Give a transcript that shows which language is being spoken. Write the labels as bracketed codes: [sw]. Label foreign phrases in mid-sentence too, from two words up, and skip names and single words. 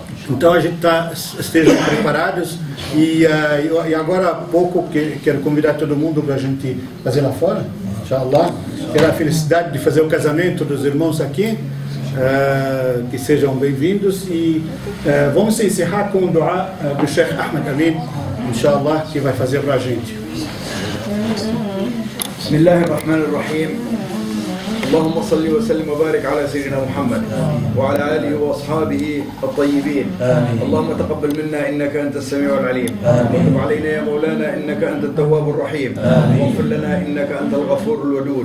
[pt] Então a gente estejam preparados e agora há pouco quero convidar todo mundo para a gente fazer lá fora, inshallah. Ter a felicidade de fazer o casamento dos irmãos aqui, que sejam bem-vindos e vamos encerrar com o dua do Sheikh Ahmed Amin, inshallah, que vai fazer para a gente. [ar] بسم الله الرحمن الرحيم اللهم صل وسلم وبارك على سيدنا محمد وعلى آله وأصحابه الطيبين. اللهم تقبل منا إنك أنت السميع العليم، وتب علينا يا مولانا إنك أنت التواب الرحيم، واغفر لنا إنك أنت الغفور الودود.